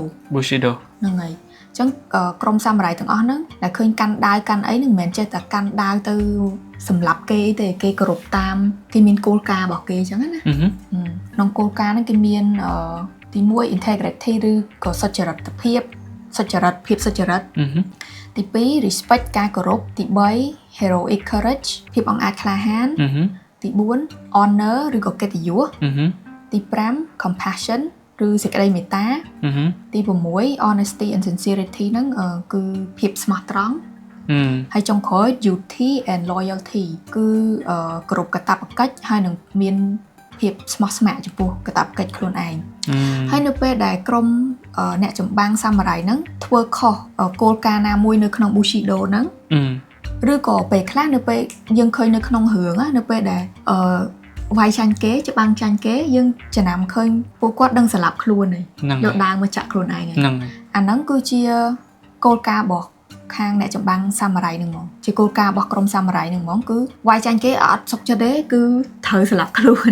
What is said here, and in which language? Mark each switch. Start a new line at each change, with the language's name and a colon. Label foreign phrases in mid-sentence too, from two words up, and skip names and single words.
Khmer: ហើយចឹងក្រុមសាមរ៉ៃទាំងអស់ហ្នឹងដែលឃើញកាន់ដាវកាន់អីនឹងមិនមែនចេះតែកាន់ដាវទៅសម្រាប់គេទេគេគោរពតាមគេមានគោលការណ៍របស់គេចឹងណាក្នុងគោលការណ៍ហ្នឹងគេមានទី1 integrity ឬក៏សុចរិតភាពសុចរិត ទី2 respect ការគោរពទី3
English: heroic courage
Khmer: ភាពអង់អាចក្លាហានទី4 honor ឬក៏កិត្តិយសទី5 compassion ឬសេចក្តីមេត្តាទី6
English: honesty and sincerity
Khmer: ហ្នឹងគឺភាពស្មោះ ត្រង់ហើយចុងក្រោយ
English: duty and loyalty
Khmer: គឺគោរពកាតព្វកិច្ចហើយនឹងមានភាពស្មោះស្ម័គ្រចំពោះកាតព្វកិច្ចខ្លួនឯងហើយនៅ ពេលដែលក្រុមអ្នកចម្បាំងសាមរ៉ៃហ្នឹងធ្វើខុសគោលការណ៍ណាមួយនៅក្នុង Bushido ហ្នឹងឬក៏ពេលខ្លះនៅពេលយើងឃើញនៅក្នុងរឿងនៅពេលដែលវាយចាញ់គេច្បាំងចាញ់គេយើងចំណាំឃើញពួកគាត់ដឹងស្លាប់ខ្លួនហើយយកដាវមកចាក់ខ្លួនឯងហ្នឹងអាហ្នឹងគឺជាគោលការណ៍របស់ខាងអ្នកចម្បាំងសាមរ៉ៃហ្នឹងហ្មងជាគោលការណ៍របស់ក្រុមសាមរ៉ៃហ្នឹងហ្មងគឺវាយចាញ់គេអត់សុខចិត្តទេគឺត្រូវស្លាប់ខ្លួន